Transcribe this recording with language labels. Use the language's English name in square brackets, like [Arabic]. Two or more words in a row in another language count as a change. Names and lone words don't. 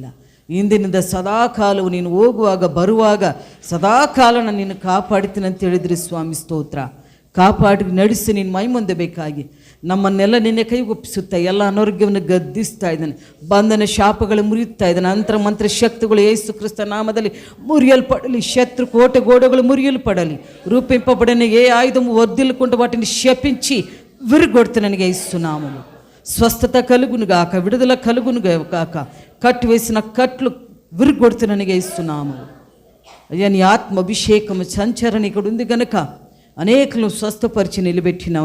[Kannada] ಇಂದಿನಿಂದ ಸದಾಕಾಲವು ನೀನು ಹೋಗುವಾಗ ಬರುವಾಗ ಸದಾಕಾಲ ನಾನು ನಿನ್ನ ಕಾಪಾಡ್ತೀನಿ ಅಂತ ಹೇಳಿದ್ರಿ ಸ್ವಾಮಿ. ಸ್ತೋತ್ರ. ಕಾಪಾಡಿ ನಡೆಸಿ ನೀನು ಮೈ ಮುಂದೆ ಬೇಕಾಗಿ ನಮ್ಮನ್ನೆಲ್ಲ ನಿನ್ನೆ ಕೈಗೊಪ್ಪಿಸುತ್ತಾ ಎಲ್ಲ ಅನಾರೋಗ್ಯವನ್ನು ಗದ್ದಿಸ್ತಾ ಇದ್ದಾನೆ. ಬಂಧನ ಶಾಪಗಳು ಮುರಿಯುತ್ತಾ ಇದ್ದಾನೆ. ಅಂತರ ಮಂತ್ರ ಶಕ್ತಿಗಳು ಯೇಸು ಕ್ರಿಸ್ತ ನಾಮದಲ್ಲಿ ಮುರಿಯಲ್ಪಡಲಿ. [Telugu] శత్రు కోట గోడలు మురియల్పడాలి. రూపింపబడిన ఏ ఆయుధము వర్ధిల్లుకుంటూ వాటిని శపించి విరుగొడుతున్నాను యేసునామములో. స్వస్థత కలుగును గాక, విడుదల కలుగును గాక. కట్టు వేసిన కట్లు విరుగొడుతున్నాను యేసునామములో. అయ్యా, నీ ఆత్మ అభిషేకము సంచరణ ఇక్కడ ఉంది గనుక అనేకులను స్వస్థపరిచి నిలబెట్టినావు.